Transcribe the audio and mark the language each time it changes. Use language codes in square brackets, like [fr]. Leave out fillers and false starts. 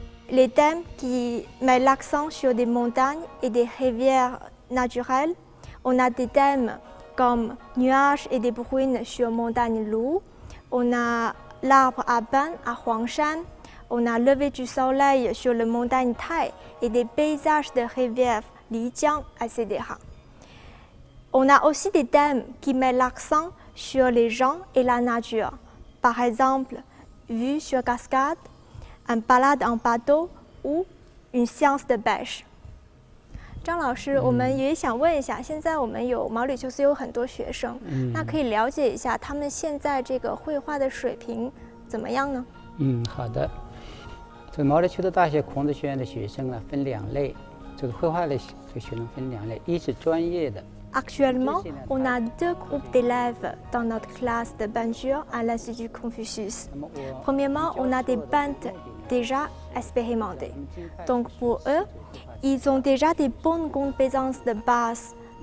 [fr] Les thèmes qui mettent l'accent sur des montagnes et des rivières naturelles, on a des thèmes comme nuages et des bruines sur montagne Lu, on a l'arbre à pain à Huangshan, on a lever du soleil sur le montagne Tai et des paysages de rivières Lijiang, etc. On a aussi des thèmes qui mettent l'accent sur les gens et la nature. Par exemple, vue sur cascade, un balade en bateau ou une séance de pêche. [zh] 张老师，我们也想问一下，现在我们有毛里求斯有很多学生，那可以了解一下他们现在这个绘画的水平怎么样呢？好的。这个毛里求斯大学孔子学院的学生呢，分2类，这个绘画的学生分2类，一是专业的。 [fr] Actuellement, on a 2 groupes d'élèves dans notre classe de peinture à l'Institut Confucius. Premièrement, on a des peintres déjà expérimentés. Donc pour eux, ils ont déjà des bonnes compétences de base.